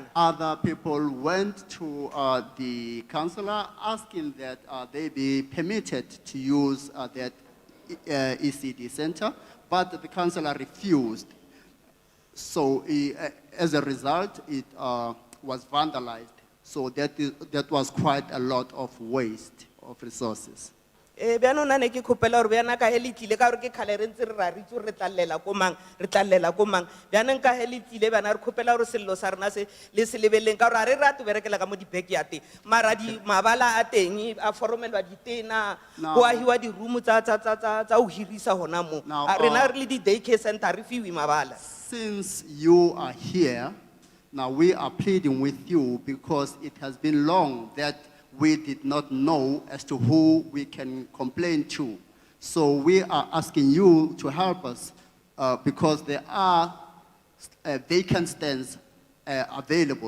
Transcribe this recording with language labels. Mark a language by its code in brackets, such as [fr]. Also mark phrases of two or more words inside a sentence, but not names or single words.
[en] Other people went to the councillor asking that they be permitted to use that ECD center, but the councillor refused. So as a result, it was vandalized. So that was quite a lot of waste of resources. [st] Bianong na ne ke khopela hore biana ka hele tlile ka hore ke khale re ntse re ra ritse re tlallela ko mang re tlallela ko mang bianong ka hele tlile bana re khopela hore sello sa rena se le se lebeleng ka hore a re rate berekela ka mo di backyard mara di mabala a teng a foromelwa ditena ho ahiwa di room tsa ho hirisa hona mo rena re le di [en] daycare center [st] re fiwe mabala. [en] Since you are here, now we are pleading with you because it has been long that we did not know as to who we can complain to. So we are asking you to help us because there are vacant stands available.